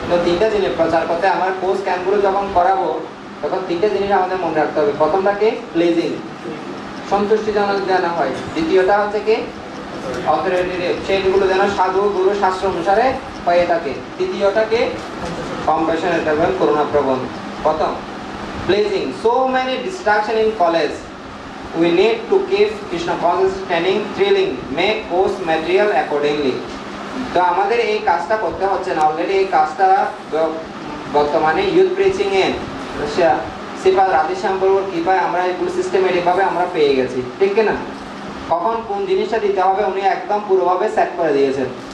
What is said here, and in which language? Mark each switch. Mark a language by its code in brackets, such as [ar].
[bn] তো 3টা জিনিস প্রচার করতে আমার কোর্স ক্যাম্পগুলো যখন করাবো তখন 3টা জিনিস আমাদের মনে রাখতে হবে। প্রথমটাকে প্লেজিং, সন্তুষ্টিজনক যেন হয়। দ্বিতীয়টা হচ্ছে কি অথরিটেটিভ, সেইগুলো যেন সাধু গুরু শাস্ত্র অনুসারে হয়ে থাকে। তৃতীয়টাকে কম্প্যাশনেট এবং করুণাপ্রবণ। [en] প্রথম pledging, so many distraction in college, we need to keep Krishna conscious training thrilling, make course material accordingly. [bn] তো আমাদের এই কাজটা করতে হচ্ছে না, অলরেডি এই কাজটা বর্তমানে ইউথ প্রিচিং এ শ্রীপাদ রাধেশ্যাম প্রভুর কৃপায় আমরা এগুলো সিস্টেমেটিক ভাবে আমরা পেয়ে গেছি, ঠিক না? কখন কোন জিনিসটা দিতে হবে উনি একদম পুরোভাবে সেট করে দিয়েছেন।